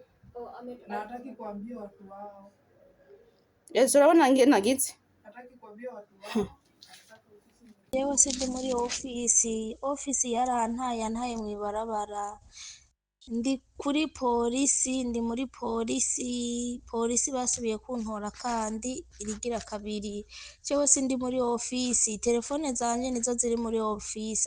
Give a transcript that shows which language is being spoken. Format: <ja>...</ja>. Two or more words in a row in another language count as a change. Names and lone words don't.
<sw>na hataki kuambia watu wao.</sw> <rn>Yesu urabona nge nagize</rn> <sw>Hataki kuambia watu wao.</sw> <rn>Yewe sindi muri ofisi yarantaye mw'ibarabara. Ndi kuri polisi, ndi muri polisi basubiye kuntora kandi irigira kabiri. Jewe sindi muri ofisi, telefone zanje nizo ziri muri ofisi.</rn>